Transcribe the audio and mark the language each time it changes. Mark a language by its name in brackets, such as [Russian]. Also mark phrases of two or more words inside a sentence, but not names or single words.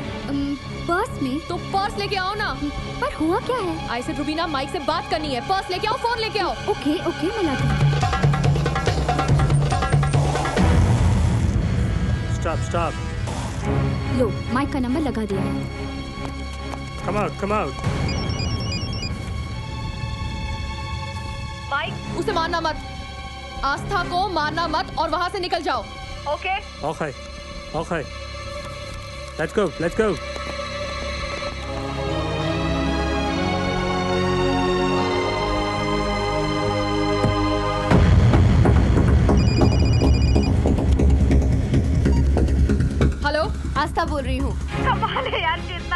[Hindi] पर्स में। तो पर्स लेके आओ ना। पर हुआ क्या है? [English] I say [Hindi] रूबीना, माइक से बात करनी है। पर्स लेके आओ, फोन लेके आओ। ओके ओके, मैं लाती हूँ। [English] Stop, stop. [Hindi] लो, माइक का नंबर लगा दिया है। [English] Come out, come out. [Hindi] माइक, उसे मारना मत। आस्था को मारना मत और वहाँ से निकल जाओ। ओके? [English] Okay, okay. Let's go, let's go. [Hindi] हेलो, आस्था बोल रही हूँ। कमाल है यार, कितना